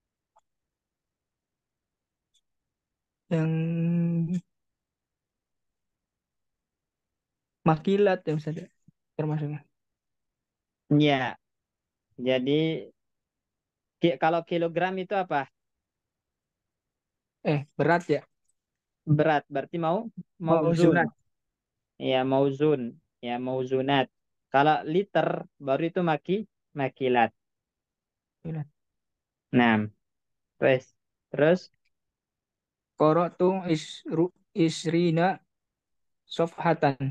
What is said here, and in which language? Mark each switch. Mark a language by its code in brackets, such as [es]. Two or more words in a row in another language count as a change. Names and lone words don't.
[id] yang makilat ya Ustaz, ya, termasuknya. Ya, jadi kalau kilogram itu apa? Berat ya. Berat, berarti mauzun. Mauzunat. Ya, mauzun. Ya, mauzunat. Kalau liter, baru itu makilat. Makilat. Nah, terus [ar] قرأت عشرين صفحة.